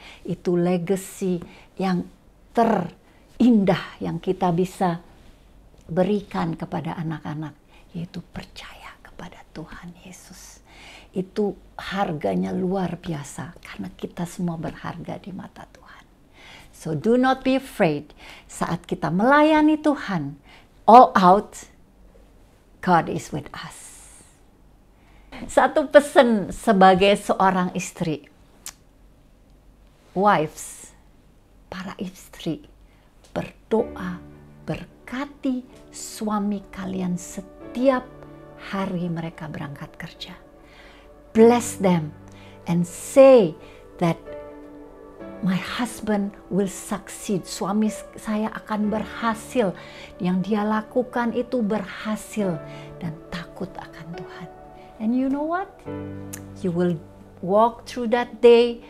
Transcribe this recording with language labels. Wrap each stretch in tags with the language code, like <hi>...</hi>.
<id>Itu legacy yang terindah yang kita bisa berikan kepada anak-anak, yaitu percaya kepada Tuhan Yesus. Itu harganya luar biasa karena kita semua berharga di mata Tuhan.</id> <en>So do not be afraid</en> <id>saat kita melayani Tuhan,</id> <en>all out, God is with us.</en> <id>Satu pesan sebagai seorang istri, wives, para istri, berdoa, berkati suami kalian setiap hari mereka berangkat kerja.</id> <en>Bless them and say that my husband will succeed.</en> <id>Suami saya akan berhasil. Yang dia lakukan itu berhasil dan takut akan Tuhan.</id> <en>And you know what? You will walk through that day.</en>